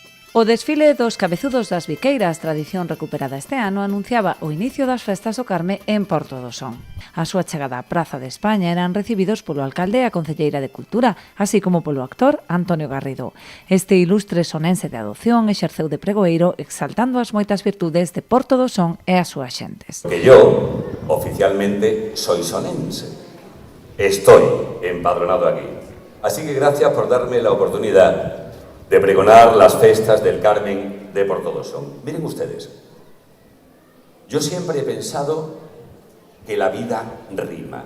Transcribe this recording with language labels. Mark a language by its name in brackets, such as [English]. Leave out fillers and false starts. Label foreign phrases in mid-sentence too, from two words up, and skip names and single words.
[Galician] O desfile dos Cabezudos das Viqueiras, tradición recuperada este ano, anunciaba o inicio das festas do Carme en Porto do Son. A súa chegada á Praza de España eran recibidos polo alcalde e a concelleira de Cultura, así como polo actor Antonio Garrido. Este ilustre sonense de adopción exerceu de pregoeiro exaltando as moitas virtudes de Porto do Son e as súas xentes. [Spanish] Que yo, oficialmente, soy sonense. Estoy empadronado aquí. Así que gracias por darme la oportunidad de pregonar las festas del Carmen de Porto do Son. Miren ustedes, yo siempre he pensado que la vida rima.